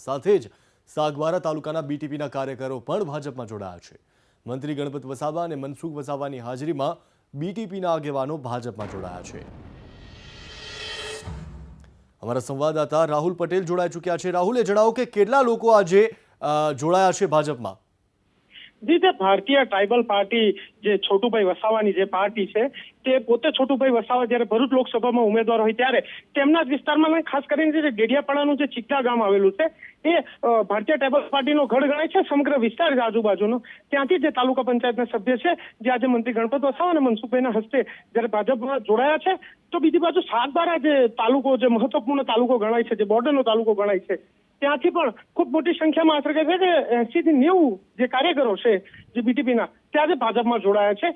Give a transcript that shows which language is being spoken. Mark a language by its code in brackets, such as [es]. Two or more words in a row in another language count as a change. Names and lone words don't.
[gu] સાથે જ સાગબારા તાલુકાના બીટીપીના કાર્યકરો પણ ભાજપમાં જોડાયા છે। મંત્રી ગણપત વસાવા અને મનસુખ વસાવાની હાજરીમાં બીટીપીના આગેવાનો ભાજપમાં જોડાયા છે। અમારા સંવાદદાતા રાહુલ પટેલ જોડાઈ ચૂક્યા છે। રાહુલે જણાવો કે કેટલા લોકો આજે જોડાયા છે ભાજપમાં? જી ભારતીય ટ્રાઇબલ પાર્ટી જે છોટુભાઈ વસાવાની જે પાર્ટી છે તે પોતે છોટુભાઈ વસાવા જ્યારે ભરૂચ લોકસભામાં ઉમેદવાર હોય ત્યારે તેમના જ વિસ્તારમાં ખાસ કરીને જે ડેડિયાપાડાનું જે ચિકદા ગામ આવેલું છે એ ભારતીય ટ્રાઇબલ પાર્ટીનો ગઢ ગણાય છે। સમગ્ર વિસ્તાર આજુબાજુનો ત્યાંથી જે તાલુકા પંચાયતના સભ્ય છે જે આજે મંત્રી ગણપત વસાવા અને મનસુખભાઈના હસ્તે જ્યારે ભાજપમાં જોડાયા છે તો બીજી બાજુ સાગબારા જે તાલુકો જે મહત્વપૂર્ણ તાલુકો ગણાય છે, જે બોર્ડરનો તાલુકો ગણાય છે, ત્યાંથી પણ ખૂબ મોટી સંખ્યામાં આશરે કે 80 થી 90 જે કાર્યકરો છે જે બીટીપીના ત્યારે ભાજપમાં જોડાયા છે।